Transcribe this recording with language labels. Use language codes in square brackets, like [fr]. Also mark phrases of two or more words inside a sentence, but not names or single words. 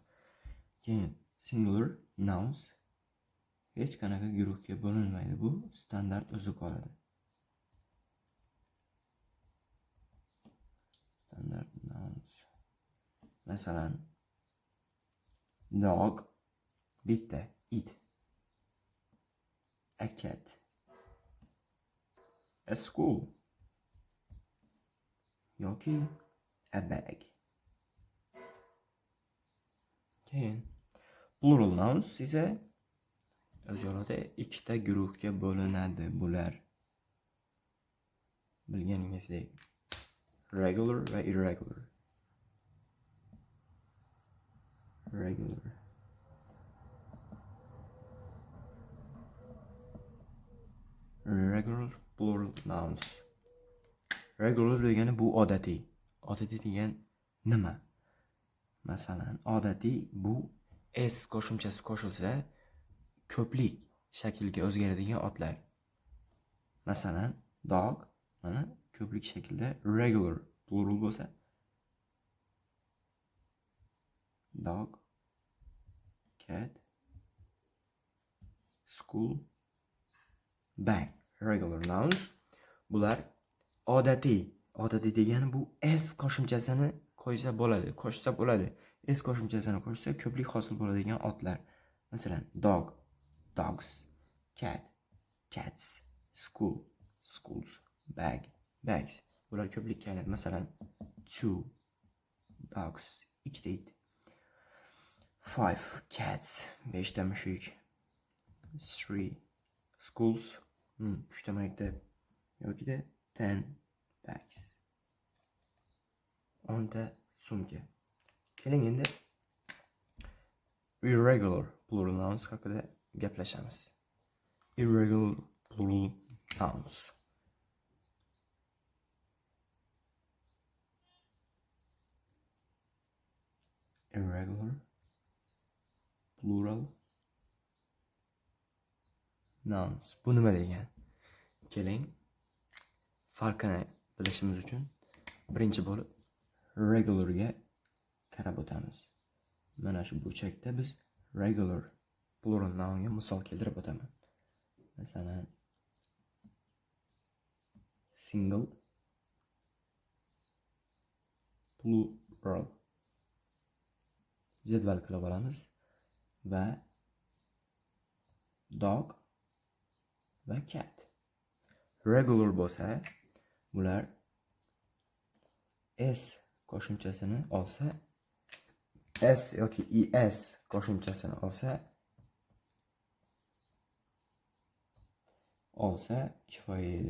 [uz] Keyin [en] singular nouns [uz] hech qanaqa guruhga bo'linmaydi. Bu standart o'zi qoladi. [en] Standard nouns. [uz] Masalan, dog bitta, [en] it, a cat, a school yoki a bag. [uz] Keyin [en] plural nouns [uz] esa o'z yo'lida ikkita guruhga bo'linadi. Bular bilganingizdek regular va irregular. [en] Regular plural nouns. [uz] Regular degani bu odatiy. Odatiy degan nima? Masalan, odatiy bu s qo'shimchasi qo'shilsa ko'plik shaklga o'zgaradigan otlar. Masalan, dog mana ko'plik shaklda [en] regular plural [uz] bo'lsa, [en] dog, cat, school, bag. Regular nouns. [uz] Bular odatiy. Odatiy degani bu s qo'shimchasini qo'shsa bo'ladi. S qo'shimchasini qo'shsa ko'plik hosil bo'ladigan otlar. Masalan, [en] dog, dogs, cat, cats, school, schools, bag, bags. [uz] Bular ko'plikka aylanadi. Masalan, 2 dogs, 2 it, 5 cats, 5 ta mushuk, 3 schools, 3 ta maktab yoki 10 bags, 10 ta sumka. Keling endi [en] irregular plural nouns [uz] haqida gaplashamiz. [en] Irregular plural nouns. Irregular plural nouns. [uz] Bu nima degan? Keling, farqini bilishimiz uchun birinchi bo'lib regularga qarab o'tamiz. Mana shu burchakda biz [en] regular plural nounga [uz] misol keltirib o'taman. Masalan, [en] single plural [uz] jadval qilib olamiz va dog va cat. Regular bo'lsa, bular s qo'shimchasini olsa, s yoki es qo'shimchasini olsa kifoya edi.